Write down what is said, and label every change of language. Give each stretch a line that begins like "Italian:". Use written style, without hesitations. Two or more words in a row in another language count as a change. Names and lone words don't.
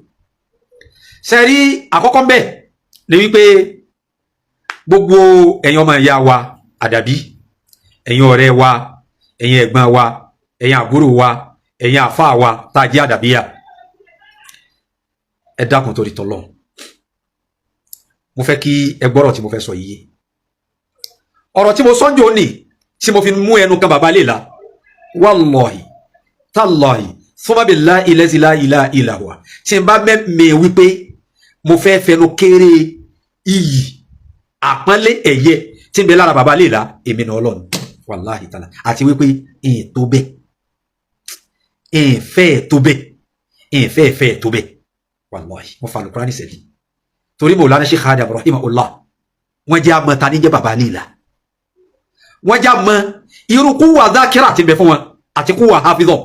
Yoruba: Ṣé rí àkọ́kọ́ mbẹ̀ ni wípé gbogbo ẹ̀yin ọmọ ìyá wa Àdàbí, ẹ̀yin ọ̀rẹ́ wa, ẹ̀yin ẹ̀gbọ́n wa, ẹ̀yin àbúrò wa, ẹ̀yin àfáà wa tá a jẹ́ Àdàbíyà, ẹ dákun torí tọlọ́run mo fẹ́ kí ẹ gbọ́rọ̀ tí mo fẹ́ sọ yìí. Ọ̀rọ̀ tí mo sọ́njọ́ ní tí mo fi mú ẹnu kan bàbá Léèlà,
Arabic: والله تالله ثم بالله الذي لا إله إلا هو,
Yoruba: tí n bá mẹ́mẹ́ wípé mo fẹ́ fẹnu kéré iyì àpọ́nlé ẹ̀yẹ tí n bẹ lára bàbá Léèlà èmi náà Ọlọ́run
Arabic: والله تعالى,
Yoruba: àti wípé ìyìn tó bẹ́ẹ̀ ìfẹ́ tó bẹ́ẹ̀ ìfẹ́ tó bẹ́ẹ̀ wallahi mo fa Al-Qur'ani sẹ́yìn torí Mawlana Sheikh Adam rahimahullah wọ́n jẹ́ àmọ́ ta ní jẹ́ bàbá Léèlà, wọ́n jẹ́ àmọ́ irú
Arabic: قوة ذاكرة
Yoruba: ti bẹ fún wọn àti
Arabic: قوة حافظة.